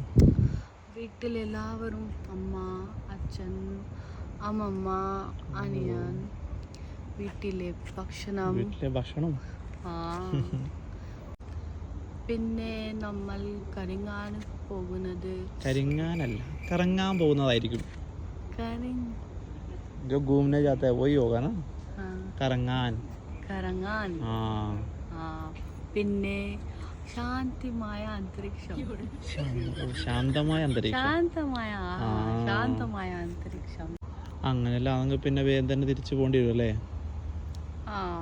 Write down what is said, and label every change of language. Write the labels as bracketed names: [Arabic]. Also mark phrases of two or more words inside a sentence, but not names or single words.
[Malayalam] വീട്ടിലെല്ലാവരും, അമ്മ, അച്ഛൻ, അമ്മമ്മ, അനിയൻ, വീട്ടിലെ ഭക്ഷണം. പിന്നെ നമ്മൾ കറങ്ങാൻ പോകുന്നത്. കറങ്ങാനല്ല, കറങ്ങാൻ പോകുന്നതായിരിക്കും. [Hindi] जो घूमने जाता है वही होगा ना? [Malayalam] കറങ്ങാൻ. പിന്നെ ശാന്തമായ അന്തരീക്ഷം. അങ്ങനെയല്ല, ആണെങ്കിൽ പിന്നെ വേഗം തന്നെ തിരിച്ചു പോകേണ്ടി വരും അല്ലേ?